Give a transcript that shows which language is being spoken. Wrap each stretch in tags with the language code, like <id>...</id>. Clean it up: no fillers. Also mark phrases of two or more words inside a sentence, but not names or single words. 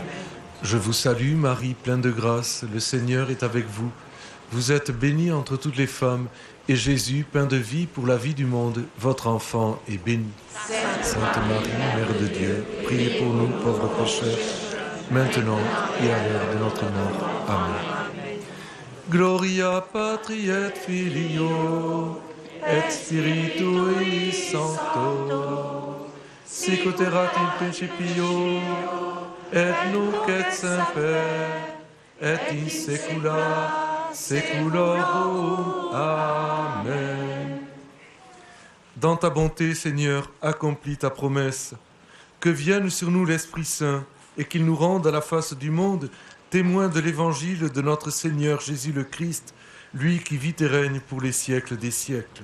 <fr>Je vous salue Marie, pleine de grâce, le Seigneur est avec vous. Vous êtes bénie entre toutes les femmes, et Jésus, pain de vie pour la vie du monde, votre enfant, est béni. Sainte Marie, Mère de Dieu, priez pour nous pauvres pécheurs, maintenant et à l'heure de notre mort. Amen.</fr> <la>Gloria Patri et Filio et Spiritui Sancto, sic ut erat in principio, et nunc et semper, et in saecula saeculorum. Amen.</la> <fr>Dans ta bonté, Seigneur, accomplis ta promesse. Que vienne sur nous l'Esprit Saint et qu'il nous rende à la face du monde témoins de l'évangile de notre Seigneur Jésus le Christ, lui qui vit et règne pour les siècles des siècles.</fr>